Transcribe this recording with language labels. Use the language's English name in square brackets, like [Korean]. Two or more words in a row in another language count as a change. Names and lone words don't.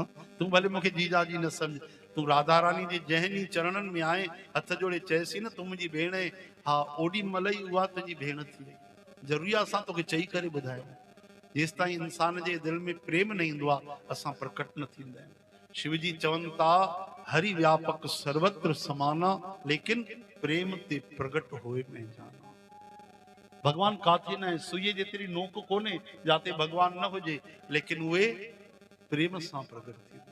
[Sindhi] तूं भले मूंखे जीजाजी न सम्झ, तूं राधा रानी जे जंहिं ॾींहुं चरणनि में आहे, हथ जोड़े चएसि न तूं मुंहिंजी भेण आहे, हा ओॾी महिल ई उहा तुंहिंजी भेण थी वई। ज़रूरी आहे असां तोखे चई करे ॿुधायूं? जेसि ताईं इंसान जे दिलि में प्रेम न ईंदो आहे, असां प्रकट न थींदा आहियूं। शिव जी चवनि था [Awadhi] हरि व्यापक सर्वत्र समाना, [Sindhi] लेकिन [Awadhi] प्रेम ते प्रगट होए में जाना। [Sindhi] भगवान काथे न आहे, सुईअ जेतिरी नोक कोन्हे जाते भगवान न हुजे, लेकिन उहे प्रेम सां प्रगट थी।